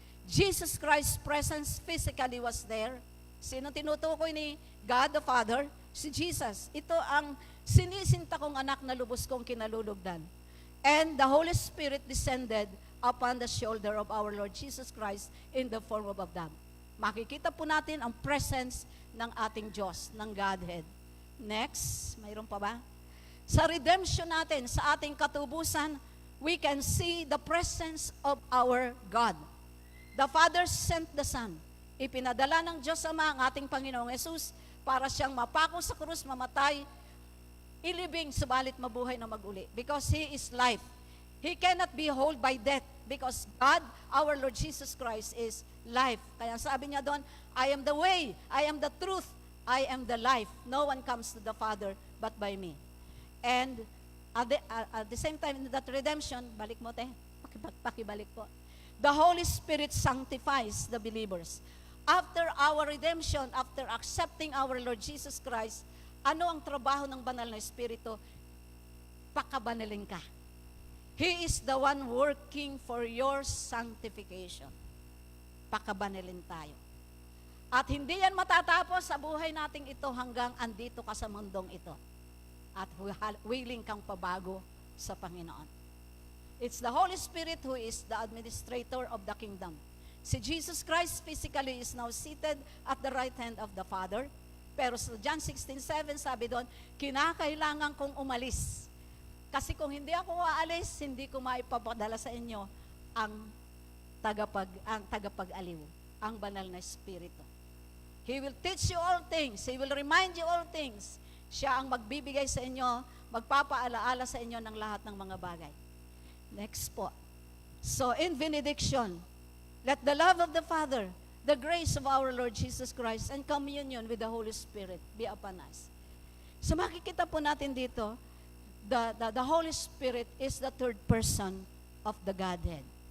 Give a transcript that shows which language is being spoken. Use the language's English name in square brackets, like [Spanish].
[English] Jesus Christ's presence physically was there. [Filipino] Sino tinutukoy ni God the Father? Si Jesus. Ito ang sinisinta kong anak na lubos kong kinalulugdan. [English] And the Holy Spirit descended upon the shoulder of our Lord Jesus Christ in the form of a dove. [Filipino] Makikita po natin ang presence ng ating Diyos, ng Godhead. [English] Next, [Filipino] mayroon pa ba? Sa redemption natin, sa ating katubusan, [English] we can see the presence of our God. The Father sent the Son. [Filipino] Ipinadala ng Diyos Ama ang ating Panginoong Yesus para siyang mapako sa krus, mamatay, ilibing, subalit mabuhay na maguli. [English] Because He is life. He cannot be held by death because God, our Lord Jesus Christ, is life. [Filipino] Kaya sabi niya doon, [English] I am the way, I am the truth, I am the life. No one comes to the Father but by me. And at the same time, in that redemption, [Filipino] balik mo te, pakibalik po. [English] The Holy Spirit sanctifies the believers. After our redemption, after accepting our Lord Jesus Christ, [Filipino] ano ang trabaho ng banal na Espiritu? Pakabanalin ka. [English] He is the one working for your sanctification. [Filipino] Pakabanalin tayo. At hindi yan matatapos sa buhay nating ito hanggang andito ka sa mundong ito. At willing kang pabago sa Panginoon. [English] It's the Holy Spirit who is the administrator of the kingdom. Si Jesus Christ physically is now seated at the right hand of the Father. [Filipino] Pero sa John 16:7 sabi doon, kinakailangan kong umalis. Kasi kung hindi ako aalis, hindi ko maipapadala sa inyo ang tagapag-aliw, ang banal na Espiritu. [English] He will teach you all things. He will remind you all things. [Filipino] Siya ang magbibigay sa inyo, magpapaalaala sa inyo ng lahat ng mga bagay. [English] Next po. So in benediction, let the love of the Father, the grace of our Lord Jesus Christ, and communion with the Holy Spirit be upon us. So [Filipino] makikita po natin dito, [English] the Holy Spirit is the third person of the Godhead.